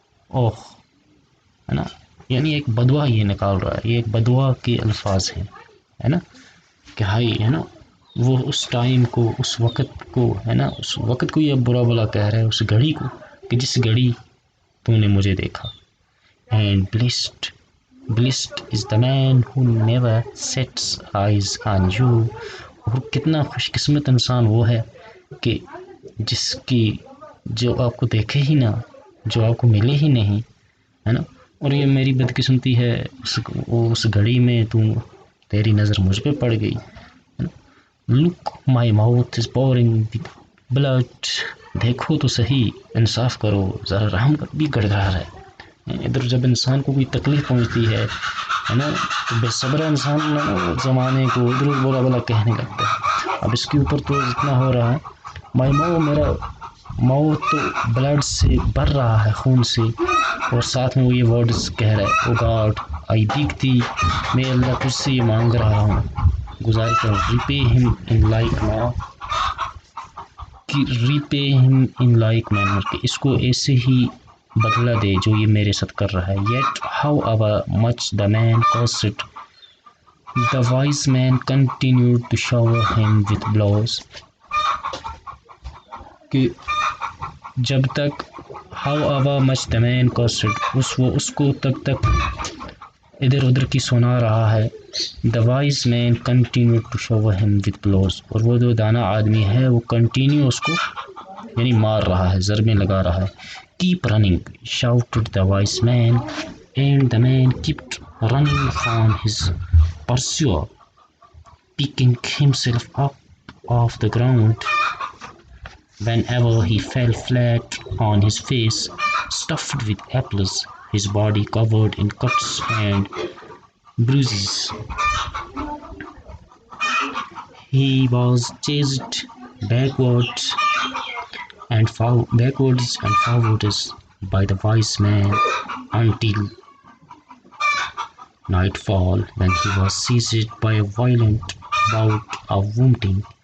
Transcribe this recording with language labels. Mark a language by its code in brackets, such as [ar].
[ur] اوہ، ہے نا، یعنی ایک بدوا یہ نکال رہا ہے، یہ ایک بدوا کے الفاظ ہیں، ہے نا، کہ ہائی، ہے نا، وہ اس ٹائم کو، اس وقت کو، ہے نا، اس وقت کو یہ برا بلا کہہ رہا ہے، اس گھڑی کو کہ جس گھڑی تو نے مجھے دیکھا. [en] And blessed is the man who never sets eyes on you. [ur] اور کتنا خوش قسمت انسان وہ ہے کہ جس کی جو آپ کو دیکھے ہی نہ، جو آپ کو ملے ہی نہیں، ہے نا. اور یہ میری بدقسمتی ہے، اس گھڑی میں تیری نظر مجھ پہ پڑ گئی. [en] Look, my mouth is pouring with blood. [ur] دیکھو تو صحیح، انصاف کرو، ذرا رحم بھی گڑگڑا رہا ہے. ادھر جب انسان کو کوئی تکلیف پہنچتی ہے نا، تو بے صبر انسان زمانے کو ادھر بولا بولا کہنے لگتا ہے. اب اس کے اوپر تو اتنا ہو رہا ہے، میرا ماؤتھ تو بلڈ سے بھر رہا ہے، خون سے، اور ساتھ میں وہ یہ ورڈز کہہ رہا ہے، [en] O God I beg thee, [ur] میں اللہ تجھ سے یہ مانگ رہا ہوں، گزارش کروں، [en] repay him in like manner, [ur] ریپے ہم ان لائک مینر، کہ اس کو ایسے ہی بدلہ دے جو یہ میرے ساتھ کر رہا ہے. [en] Yet however much the man cursed, the wise man continued to shower him with blows. [ur] کہ جب تک [en] however much the man cursed, [ur] وہ اس کو تب تک ادھر ادھر کی سنا رہا ہے. [en] The wise man continued to shower him with blows, [ur] اور وہ جو دانا آدمی ہے وہ کنٹینیو اس کو یعنی مار رہا ہے، ضربیں لگا رہا ہے. [en] Keep running, shouted the wise man, and the man kept running from his pursuer, picking himself up off the ground. Whenever he fell flat on his face, stuffed with apples, his body covered in cuts and bruises, he was chased backwards and forwards by the wise man until nightfall, when he was seized by a violent bout of vomiting.